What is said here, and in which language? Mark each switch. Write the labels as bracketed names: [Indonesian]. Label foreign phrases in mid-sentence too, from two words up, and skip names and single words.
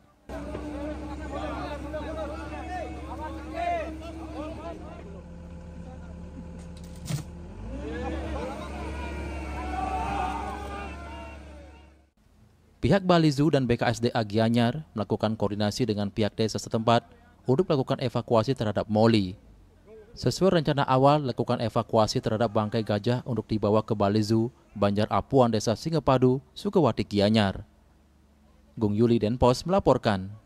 [Indonesian] Pihak Bali Zoo dan BKSDA Gianyar melakukan koordinasi dengan pihak desa setempat untuk melakukan evakuasi terhadap Molly. Sesuai rencana awal, lakukan evakuasi terhadap bangkai gajah untuk dibawa ke Bali Zoo, Banjar Apuan, Desa Singapadu, Sukawati, Gianyar. Gung Yuli Denpos melaporkan.